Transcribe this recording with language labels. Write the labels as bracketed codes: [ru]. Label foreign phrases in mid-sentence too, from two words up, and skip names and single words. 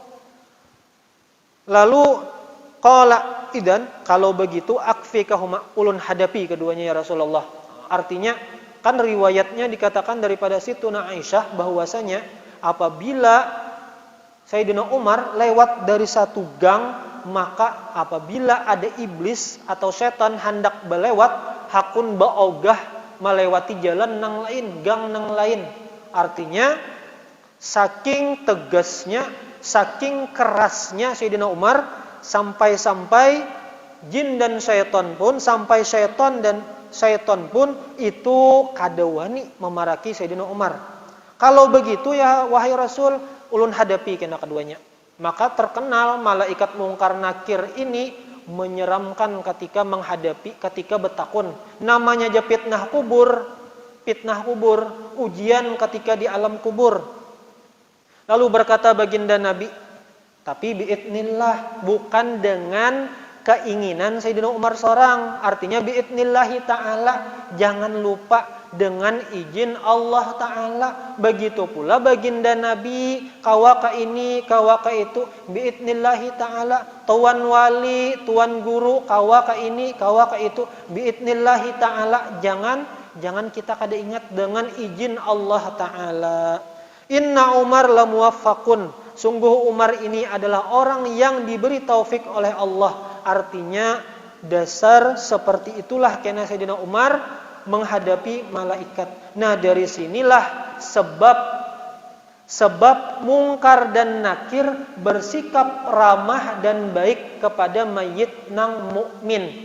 [id] Lalu [ar] qala idan, [id] kalau begitu akfikahuma, ulun hadapi keduanya [ar] ya Rasulullah. [id] Artinya kan riwayatnya dikatakan daripada Situna Aisyah bahwasanya apabila Sayyidina Umar lewat dari satu gang, maka apabila ada iblis atau setan hendak berlewat, hakun baogah melewati jalan nang lain, gang nang lain. Artinya saking tegasnya, saking kerasnya Sayyidina Umar, sampai-sampai jin dan syaitan pun, syaitan pun itu kadawani memaraki Sayyidina Umar. Kalau begitu ya wahai Rasul, ulun hadapi kena keduanya. Maka terkenal malaikat mungkar nakir ini menyeramkan ketika menghadapi, ketika bertakun. Namanya aja fitnah kubur, ujian ketika di alam kubur. Lalu berkata baginda Nabi, tapi biidznillah, bukan dengan keinginan Sayyidina Umar seorang. Artinya [ar] biidznillahi ta'ala, [id] jangan lupa dengan izin Allah Ta'ala. Begitu pula baginda Nabi, kawaka ini, kawaka itu, [ar] biidznillahi ta'ala. [id] Tuan wali, tuan guru, kawaka ini, kawaka itu, [ar] biidznillahi ta'ala. [id] Jangan kita kada ingat dengan izin [ar] Allah Ta'ala. Inna Umar lamuwaffaqun, [id] sungguh Umar ini adalah orang yang diberi taufik oleh Allah. Artinya dasar seperti itulah kena Sayyidina Umar menghadapi malaikat. Nah, dari sinilah sebab mungkar dan nakir bersikap ramah dan baik kepada mayit nang mukmin.